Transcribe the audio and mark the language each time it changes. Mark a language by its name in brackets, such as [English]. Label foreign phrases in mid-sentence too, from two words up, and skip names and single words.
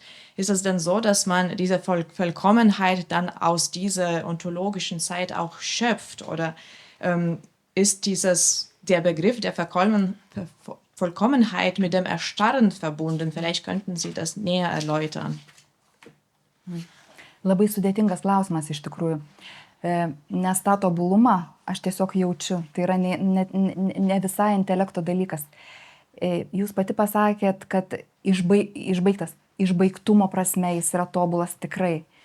[German] Ist es denn so, dass man diese Vollkommenheit dann aus dieser ontologischen Zeit auch schöpft? Oder ist der Begriff der Vollkommenheit mit dem Erstarren verbunden? Vielleicht könnten Sie das näher erläutern. [Lithuanian] Labai sudėtingas klausimas iš tikrųjų. Nes tą tobulumą aš tiesiog jaučiu. Tai yra ne visai intelekto dalykas. Jūs pati pasakėt, kad išbaigtumo prasme jis yra tobulas tikrai.